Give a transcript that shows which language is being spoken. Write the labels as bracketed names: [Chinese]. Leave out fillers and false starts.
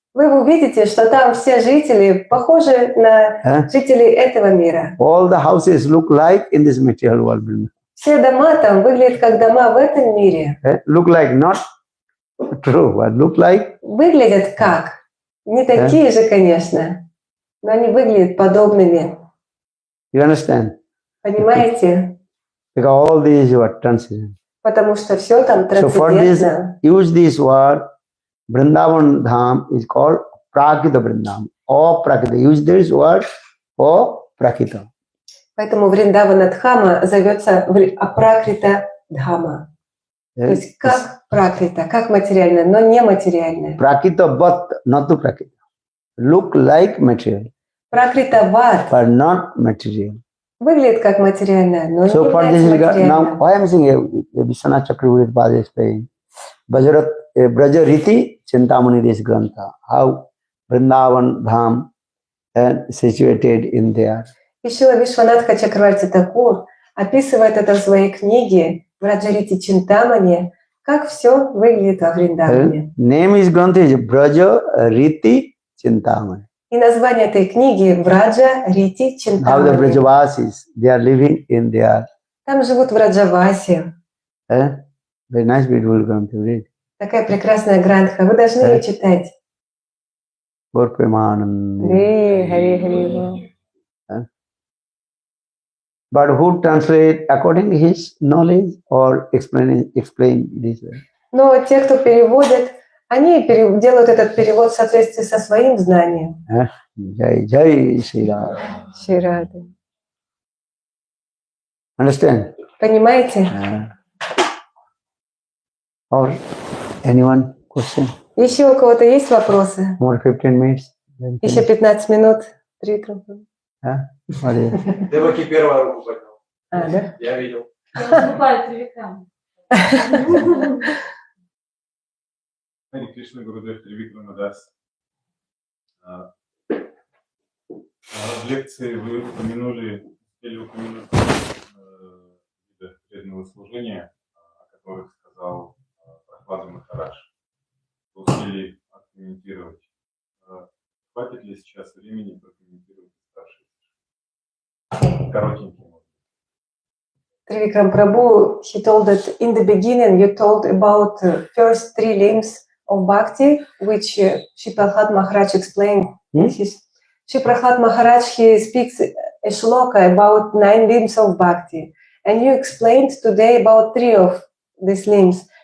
[Russian] вы увидите, что там все жители похожи на жителей этого мира. [English] All the houses look like in this material world. [Russian] Все дома там выглядят как дома в этом мире. [English] Look like not true, but look like. [Russian] Выглядят как? Не такие же, конечно, но они выглядят подобными. [English] You understand? [Russian] Понимаете? [English] Because all these were transcendental. [Russian] Потому что все там [English] So for this, [Russian] трансцендентно. [English] use this word, Vrindavan Dham is called Prakita Vrindam. Or Prakita. Use this word or Prakita. [Russian] Поэтому Вриндавана-дхама зовется Апракрита-дхама. То есть как пракрита, как материальное, но не материальное. [English] Prakita but not to Prakita. Look like material, [Russian] Пракрита-ват [English] but not material. [Russian] выглядит как материальное, но не [English] So for this [Russian] является [English] regard, now [Russian] материальным. [English] I am saying Vishwanath Chakravarti Pada is saying Braja Riti Chintamani this Grantha, how Vrindavan Dham and situated in there. [Russian] И Шрила Вишванатха Чакраварти Такур описывает это в своей книге Враджарити Чинтамани, как все выглядит во Вриндаване. [English] Name is Grantha is Braja Riti Chintamani. [Russian] И название этой книги Враджа Рити [English] How the [Russian] Чинтамани. [English] Brajavasis, they are living in their [Russian] Там живут Враджаваси. [English] Very nice, beautiful Granth, you read. [Russian] Такая прекрасная грантха. Вы должны ее читать. [Sanskrit] Gaur Premanand. Хари Хари. [English] But who translate according to his knowledge or explain this way? [Russian] Но те, кто переводит, они делают этот перевод в соответствии со своим знанием. [Hindi] Jai Jai Shri Ram. [Russian] Шри Рада. [English] Understand? [Russian] Понимаете? [English] Or anyone question? [Russian] Еще у кого-то есть вопросы? [English] More 15 minutes. [Russian] Еще 15 минут. Трикрам. Деваки первая руку поднял. Да? Я видел. Я выступаю Тривикрам. Хари Кришна Гурудев Тривикрама Дас. В лекции вы упомянули виды преданного служения, о которых сказал Прохлада Махарадж. Успели откомментировать. Хватит ли сейчас времени прокомментировать старшие? Коротенький. [English] Trivikram Prabhu, he told that in the beginning you told about first three limbs of bhakti, which Shri Prahlad Maharaj explained. Shri Prahlad Maharaj, he speaks a shloka about 9 limbs of bhakti, and you explained today about 3 of these limbs.